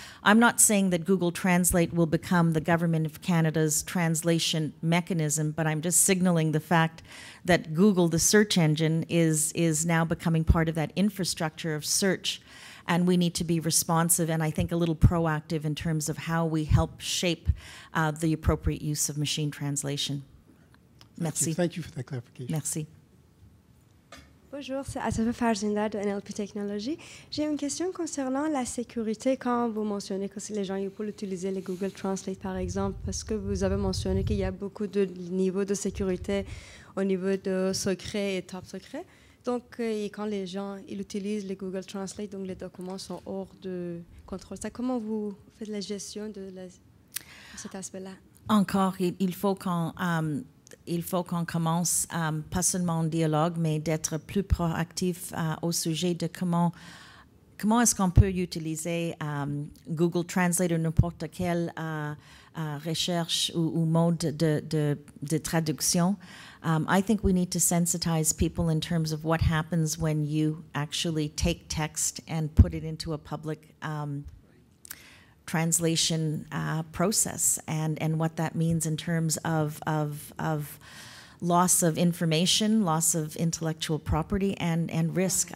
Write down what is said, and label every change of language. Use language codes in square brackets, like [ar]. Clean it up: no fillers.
[en] I'm not saying that Google Translate will become the Government of Canada's translation mechanism, but I'm just signaling the fact that Google, the search engine, is now becoming part of that infrastructure of search. And we need to be responsive and I think a little proactive in terms of how we help shape the appropriate use of machine translation. [fr] Merci. [en] Thank you for that clarification. [fr] Merci. Bonjour, c'est Asafa Farzinder de NLP Technology. J'ai une question concernant la sécurité quand vous mentionnez que les gens peuvent utiliser les Google Translate par exemple, parce que vous avez mentionné qu'il y a beaucoup de niveaux de sécurité au niveau de secret et top secret. Donc, et quand les gens utilisent les Google Translate, donc les documents sont hors de contrôle. Ça, comment vous faites la gestion de cet aspect-là? Encore, il faut qu'on commence pas seulement en dialogue, mais d'être plus proactif au sujet de comment est-ce qu'on peut utiliser Google Translate ou n'importe quelle recherche ou mode de traduction. [en] I think we need to sensitize people in terms of what happens when you actually take text and put it into a public translation process and what that means in terms of loss of information, loss of intellectual property, and risk.